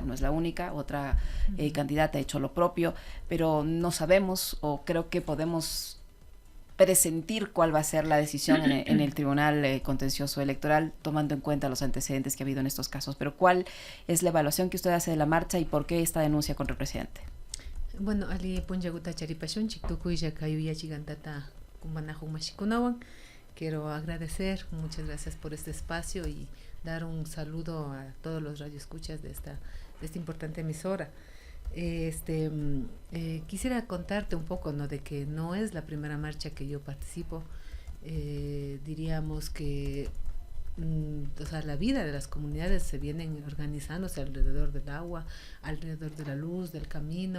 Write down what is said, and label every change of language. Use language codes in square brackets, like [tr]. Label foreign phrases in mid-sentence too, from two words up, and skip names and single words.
[es] No es la única, otra candidata ha hecho lo propio, pero no sabemos, o creo que podemos presentir cuál va a ser la decisión en el Tribunal Contencioso Electoral, tomando en cuenta los antecedentes que ha habido en estos casos. Pero ¿cuál es la evaluación que usted hace de la marcha y por qué esta denuncia contra el presidente? Bueno, [qu] ali punjaguta charipashun chiktukuy yakayuya chigantata kumanahu mashikunawan. [es] Quiero agradecer, muchas gracias por este espacio y dar un saludo a todos los radioescuchas de esta importante emisora. Quisiera contarte un poco, ¿no?, de que no es la primera marcha que yo participo. Diríamos que o sea, la vida de las comunidades se vienen organizándose alrededor del agua, alrededor de la luz, del camino.